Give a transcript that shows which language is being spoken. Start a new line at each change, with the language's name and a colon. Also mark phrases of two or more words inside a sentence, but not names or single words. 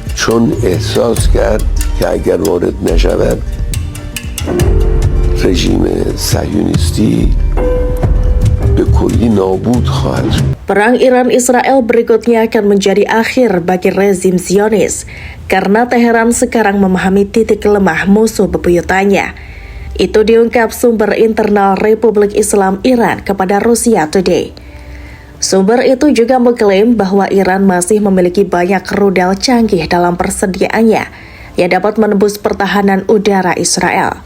Persian: چون احساس کرد که اگر وارد نشود رژیم صهیونیستی به کلی نابود خواهد شد.
Indonesian: Perang Iran-Israel berikutnya akan menjadi akhir bagi rezim Zionis karena Teheran sekarang memahami titik lemah musuh bebuyutannya. Itu diungkap sumber internal Republik Islam Iran kepada Rusia Today. Sumber itu juga mengklaim bahwa Iran masih memiliki banyak rudal canggih dalam persediaannya yang dapat menembus pertahanan udara Israel.